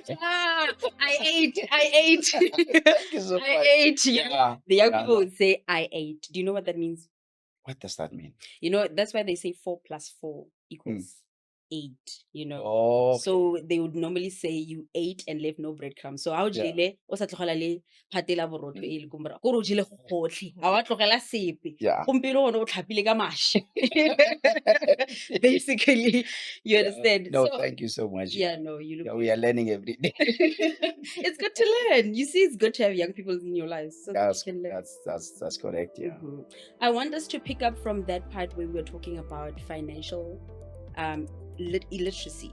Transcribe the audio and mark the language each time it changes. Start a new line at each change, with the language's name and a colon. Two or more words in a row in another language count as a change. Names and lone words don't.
English: I ate. Thank you so much. I ate. Yeah. The young Yeah, people no. would say, I ate. Do you know what that means? What does that mean? You know, that's why they say 4 plus 4 equals 8, you know. Oh, So they would normally say you ate and left no breadcrumbs. So how Yeah.
Tswana: jele o sa tlogela le phate la borotho e le ko morago. Ko re o jele gotlhe. Ha wa tlogela sepe.
English: Yeah.
Tswana: Gompieno one o tlhapile ka mašwi.
English: Basically, you understand. No, So thank you so much. yeah, no, you look Yeah, we are learning every day. it's good to learn. You see, it's good to have young people in your lives so that that's, you can learn. that's correct. Yeah. Mhm. I want us to pick up from that part where we were talking about financial illiteracy